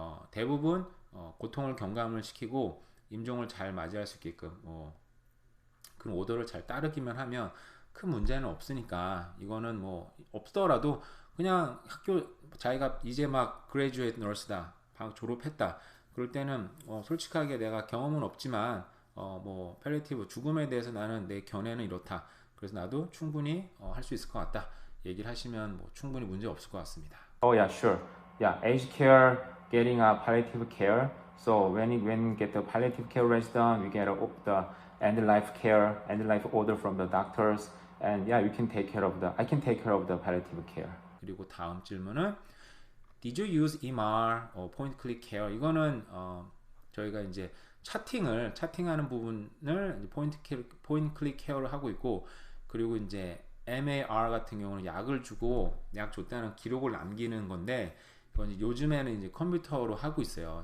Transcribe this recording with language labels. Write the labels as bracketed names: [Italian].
[Korean] 대부분 고통을 경감을 시키고 임종을 잘 맞이할 수 있게끔 그런 오더를 잘 따르기만 하면 큰 문제는 없으니까 이거는 뭐 없더라도 그냥 학교 자기가 이제 막 graduate nurse다 방 졸업했다 그럴 때는 솔직하게 내가 경험은 없지만 뭐 palliative 죽음에 대해서 나는 내 견해는 이렇다 그래서 나도 충분히 할 수 있을 것 같다 얘기를 하시면 뭐 충분히 문제 없을 것 같습니다. [English] Oh yeah, sure. Yeah, aged care, getting a palliative care. So when you get the palliative care resident, we get the end life care, end life order from the doctors, and yeah, I can take care of the palliative care. [Korean] 그리고 다음 질문은 [English] Did you use EMR point click care? [Korean] 이거는 저희가 이제 차팅하는 부분을 point click care를 하고 있고 그리고 이제 MAR 같은 경우는 약을 주고 약 줬다는 기록을 남기는 건데 이건 요즘에는 이제 컴퓨터로 하고 있어요.